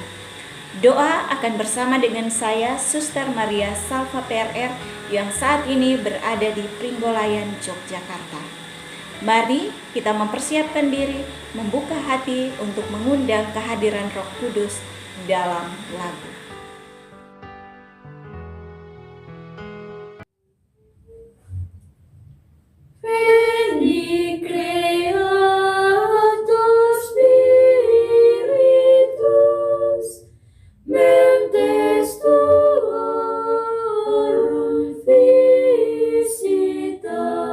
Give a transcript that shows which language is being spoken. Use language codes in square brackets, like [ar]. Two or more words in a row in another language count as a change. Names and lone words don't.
[id] Doa akan bersama dengan saya, Suster Maria Salva PRR yang saat ini berada di Pringgolayan, Yogyakarta. Mari kita mempersiapkan diri, membuka hati untuk mengundang kehadiran Roh Kudus dalam lagu. [la] Veni Creator Spiritus, mentes tuorum visita,